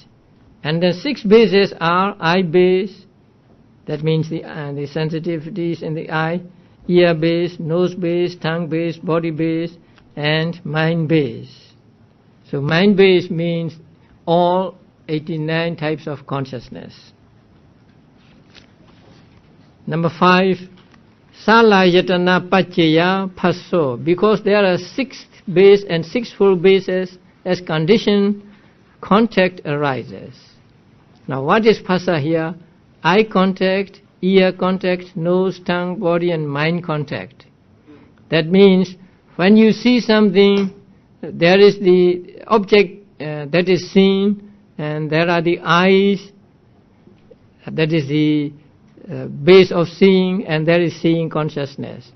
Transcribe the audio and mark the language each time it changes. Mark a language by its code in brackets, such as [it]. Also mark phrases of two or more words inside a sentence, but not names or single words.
[en] And the six bases are eye base, that means the sensitivities in the eye, ear base, nose base, tongue base, body base, and mind base. So mind base means all 89 types of consciousness. Number 5, [pi] Sālājatana paccaya phasso. [en] Because there are sixth base and sixfold bases, as condition, contact arises. Now what is phassa here? Eye contact, ear contact, nose, tongue, body and mind contact. That means when you see something, there is the object that is seen, and there are the eyes, that is the base of seeing, and there is seeing consciousness.